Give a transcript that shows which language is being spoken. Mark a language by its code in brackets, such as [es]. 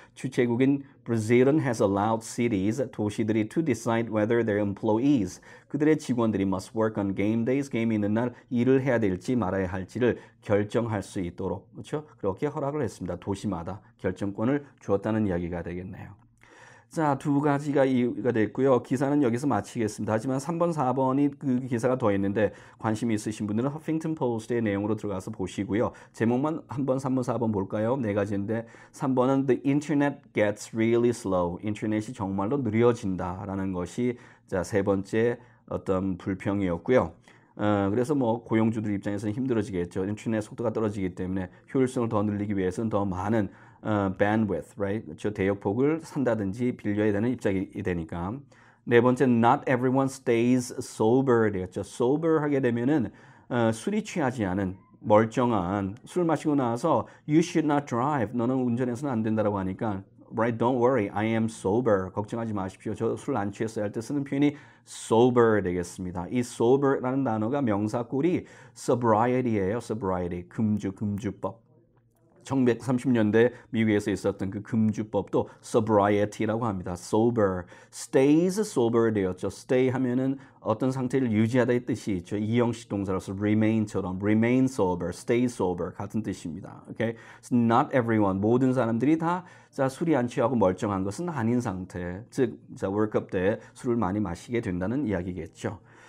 [ko] 주최국인 Brazil은 [en] has allowed cities, [ko] 도시들이 [en] to decide whether their employees, [ko] 그들의 직원들이 [en] must work on game days, [ko] 게임이 있는 날 일을 해야 될지 말아야 할지를 결정할 수 있도록, 그렇죠? 그렇게 허락을 했습니다. 도시마다 결정권을 주었다는 이야기가 되겠네요. 자, 두 가지가 이유가 됐고요. 기사는 여기서 마치겠습니다. 하지만 3번, 4번이 그 기사가 더 있는데 관심이 있으신 분들은 허핑턴 포스트의 내용으로 들어가서 보시고요. 제목만 한번 3번, 4번 볼까요? 네 가지인데 3번은 [en] The Internet gets really slow. [ko] 인터넷이 정말로 느려진다라는 것이 세 번째 어떤 불평이었고요. 그래서 뭐 고용주들 입장에서는 힘들어지겠죠. 인터넷 속도가 떨어지기 때문에 효율성을 더 늘리기 위해서는 더 많은 bandwidth, right? 그렇죠? 대역폭을 산다든지 빌려야 되는 입장이 되니까. 네 번째, [en] not everyone stays sober 되겠죠. [ko] sober 하게 되면은 술이 취하지 않은 멀쩡한, 술 마시고 나서 [en] you should not drive. [ko] 너는 운전해서는 안 된다라고 하니까 [en] right, don't worry, I am sober. [ko] 걱정하지 마십시오. 저 술 안 취했어요 할 때 쓰는 표현이 sober 되겠습니다. 이 sober라는 단어가 명사꼴이 sobriety예요. sobriety, 금주법. 1930년대 미국에서 있었던 그 금주법도 sobriety라고 합니다. [en] sober, stays sober 되었죠. [ko] stay 하면은 어떤 상태를 유지하다의 뜻이 있죠. 이형식 동사로서 remain처럼 [en] remain sober, stay sober [ko] 같은 뜻입니다. [en] Okay? [ko] So [en] not everyone, [ko] 모든 사람들이 다 술이 안 취하고 멀쩡한 것은 아닌 상태. 즉, 월컵 때 술을 많이 마시게 된다는 이야기겠죠.